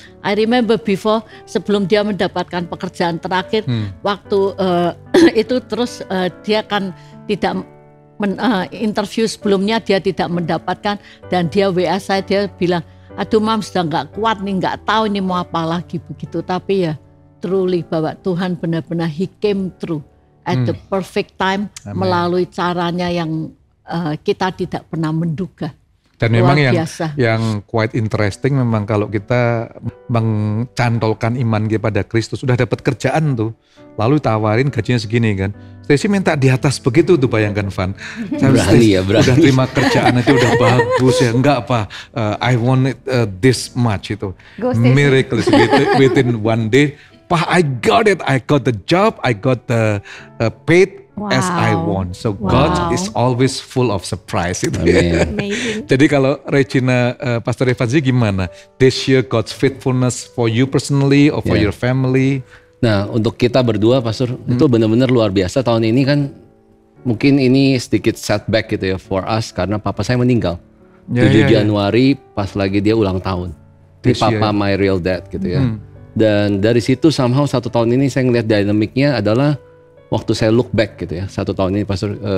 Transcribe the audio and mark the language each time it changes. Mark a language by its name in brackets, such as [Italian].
[English] I remember before, [Indonesian] sebelum dia mendapatkan pekerjaan terakhir, waktu itu terus dia kan tidak interview sebelumnya dia tidak mendapatkan, dan dia WA saya, dia bilang, aduh Mam sudah nggak kuat nih, nggak tahu ini mau apa lagi begitu. Tapi ya truly bahwa Tuhan benar-benar [English] He came through at the perfect time. [Indonesian] Amen. Melalui caranya yang kita tidak pernah menduga. Dan memang yang [English] quite interesting [Indonesian] memang kalau kita mencantolkan iman kepada Kristus, sudah dapat kerjaan tuh, lalu tawarin gajinya segini kan. Stacy minta di atas begitu tuh, bayangkan Van. Berani. Udah terima kerjaan itu udah bagus ya. [English] Enggak apa, I want it, this much itu. Miracle within one day. Pak, I got it. I got the job. I got the paid. Wow. As I want. So God is always full of surprise. [Indonesian] Itu ya. Jadi kalau Regina, Pastor Evanzi gimana? [English] This year God's faithfulness for you personally or for your family? [Indonesian] Nah, untuk kita berdua Pastor, itu benar-benar luar biasa. Tahun ini kan mungkin ini sedikit setback gitu ya [English] for us, [Indonesian] karena papa saya meninggal 7 Januari pas lagi dia ulang tahun. Ini papa [English] my real dad [Indonesian] gitu ya. Dan dari situ somehow 1 tahun ini saya ngeliat dinamiknya adalah waktu saya [English] look back [Indonesian] gitu ya, 1 tahun ini Pastor,